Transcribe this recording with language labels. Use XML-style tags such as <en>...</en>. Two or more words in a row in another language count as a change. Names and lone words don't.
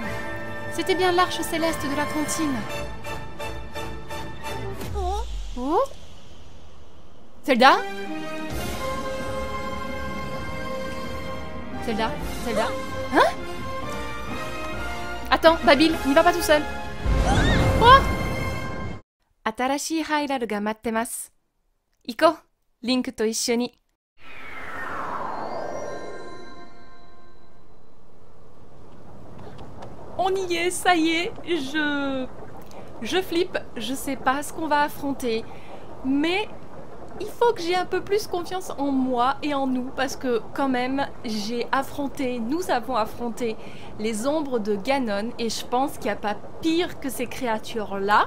<fr>C'était bien l'arche céleste de la cantine. Oh? Zelda? Zelda? Zelda? Hein? Attends, Babil, n'y va pas tout seul. Oh!</fr> <ja>新しいハイラルが待ってます. Iko, Link to issho.</ja> <fr>On y est, ça y est, je flippe, je sais pas ce qu'on va affronter, mais il faut que j'ai un peu plus confiance en moi et en nous, parce que quand même, nous avons affronté les ombres de Ganon, et je pense qu'il n'y a pas pire que ces créatures-là.</fr>